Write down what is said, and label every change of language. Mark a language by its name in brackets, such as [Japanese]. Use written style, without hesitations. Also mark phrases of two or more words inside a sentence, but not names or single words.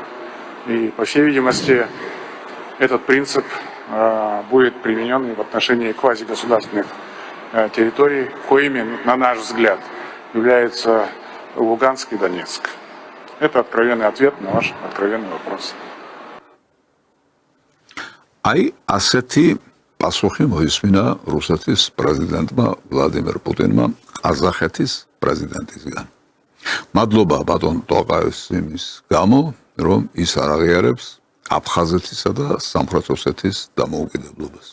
[Russian] И, по всей видимости, этот принцип будет применен и в отношении квазигосударственных территорий, коими, на наш взгляд, являются Луганск и Донецк. Это откровенный ответ на ваш откровенный вопрос. [Georgian] Აი ასეთი პასუხი მოისმინა რუსეთის პრეზიდენტმა ვლადიმერ პუტინმა ყაზახეთის პრეზიდენტისგან. მადლობა ბატონ ტოყაევს იმის გამო, რომ ის არ აღიარებს აფხაზეთისა და სამხრეთ ოსეთის დამოუკიდებლობას.